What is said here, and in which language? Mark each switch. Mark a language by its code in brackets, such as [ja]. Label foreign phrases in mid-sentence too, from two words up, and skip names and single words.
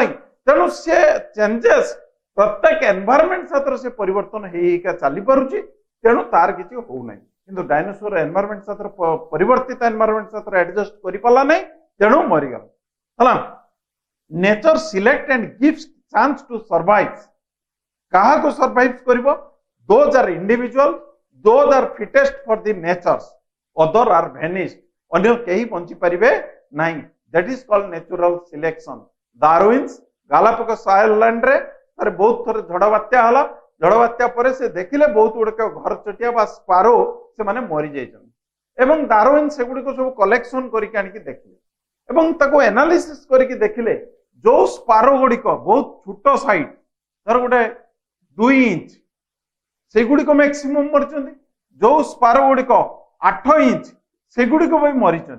[or] ତେଣୁ ସେ ଚେଞ୍ଜେସ୍ ପ୍ରତ୍ୟେକ ଏନଭାୟରମେଣ୍ଟ ସହିତ ସେ ପରିବର୍ତ୍ତନ ହେଇକା ଚାଲି ପାରୁଛି, ତେଣୁ ତାର କିଛି ହଉନାହିଁ। କିନ୍ତୁ ଡାଇନୋସର ଏନଭାୟରମେଣ୍ଟ ସହିତ ପରିବର୍ତ୍ତିତ ଏନଭାୟରମେଣ୍ଟ ସହିତ ଆଡଜଷ୍ଟ କରିପାରିଲା ନାହିଁ, ତେଣୁ ମରିଗଲା ହେଲା। [en] nature select and gives chance to survive. [or] କାହାକୁ ସର୍ଭାଇଭ କରିବ? [en] those are individual, those are fittest for the natures, other are vanished, [or] ଅନ୍ୟ କେହି ବଞ୍ଚି ପାରିବେ ନାହିଁ। [en] that is called natural selection. [or] Darwin's ଗାଲାପାଗୋସ ଆଇଲ୍ୟାଣ୍ଡ ରେ ଥରେ ବହୁତ ଥର ଝଡ଼ ବାତ୍ୟା ହେଲା, ଝଡ଼ ବାତ୍ୟା ପରେ ସେ ଦେଖିଲେ ବହୁତ ଗୁଡିକ ଘର ଚଟିଆ ବା ସ୍ପାରୋ ସେମାନେ ମରି ଯାଇଛନ୍ତି, ଏବଂ ଡାରୱିନ୍ ସେଗୁଡିକ ସବୁ କଲେକ୍ସନ କରିକି ଆଣିକି ଦେଖିଲେ ଏବଂ ତାକୁ ଏନାଲିସିସ୍ କରିକି ଦେଖିଲେ ଯୋଉ ସ୍ପାରୋ ଗୁଡିକ ବହୁତ ଛୋଟ ସାଇଜ, ଧର ଗୋଟେ 2 ଇଞ୍ଚ, ସେଗୁଡିକ ମ୍ୟାକ୍ସିମମ୍ ମରିଛନ୍ତି, ଯୋଉ ସ୍ପାରୋ ଗୁଡିକ 8 ଇଞ୍ଚ ସେଗୁଡିକ ବି ମରିଛନ୍ତି।